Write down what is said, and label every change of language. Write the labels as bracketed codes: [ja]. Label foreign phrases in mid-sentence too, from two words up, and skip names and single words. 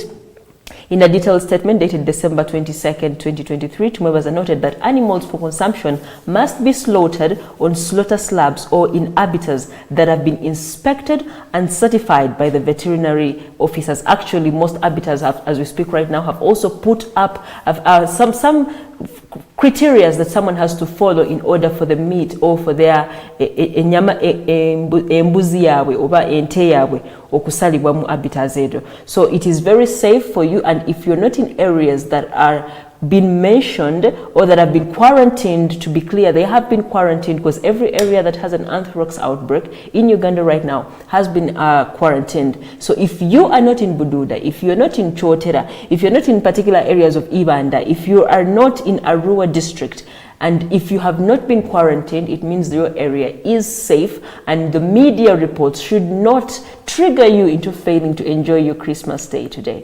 [en] In a detailed statement dated December 22nd, 2023, Tumwebaza noted that animals for consumption must be slaughtered on slaughter slabs or in abattoirs that have been inspected and certified by the veterinary officers. Actually, most abattoirs, as we speak right now, have also put up some criteria that someone has to follow in order for the meat or for their [lg] embuzi yawe oba ente yawe okusalibwa mu abattoirs edo. [en] So it is very safe for you, and if you're not in areas that are been mentioned or that have been quarantined, to be clear, they have been quarantined because every area that has an anthrax outbreak in Uganda right now has been quarantined. So if you are not in Bududa, if you're not in Chotera, if you're not in particular areas of Ibanda, if you are not in Arua district, and if you have not been quarantined, it means your area is safe, and the media reports should not trigger you into failing to enjoy your Christmas day today.